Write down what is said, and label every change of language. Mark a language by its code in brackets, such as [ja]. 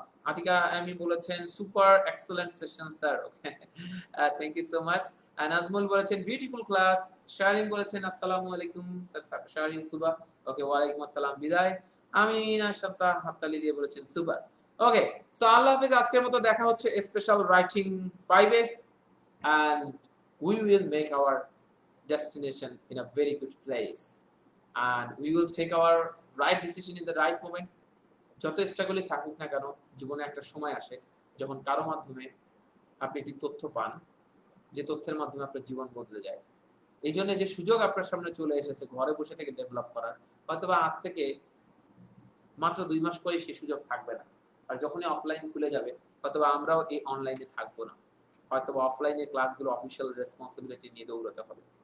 [bn] আতিকা আমি বলেছেন super excellent session sir, okay [en] Thank you so much. [bn] Nazmul বলেছেন বিউটিফুল ক্লাস। শারিন বলেছেন আসসালামু আলাইকুম স্যার, শারিন সুবা, ওকে ওয়ালাইকুম আসসালাম, বিদায়। আমি নাশাতা হাততালি দিয়ে বলেছেন সুপার। ওকে, সো আল্লাহ হাফেজ, আজকের মতো দেখা হচ্ছে special writing 5 A, [en] and we will make our destination in a very good place, and we will take our right decision in the right moment. [bn] যত স্ট্রাগলই থাকুক না কেন, জীবনে একটা সময় আসে যখন কারো মাধ্যমে আপনি একটি তথ্য পান, যে তথ্যের মাধ্যমে আপনার জীবন বদলে যায়। এই জন্য যে সুযোগ আপনার সামনে চলে এসেছে ঘরে বসে থেকে ডেভেলপ করার, হয়তোবা আজ থেকে মাত্র 2 মাস পরে সেই সুযোগ থাকবে না, আর যখনই অফলাইন খুলে যাবে হয়তোবা আমরাও এই অনলাইনে থাকবো না, হয়তো অফলাইনে ক্লাসগুলো অফিসিয়াল রেসপন্সিবিলিটি নিয়ে দৌড়াতে হবে।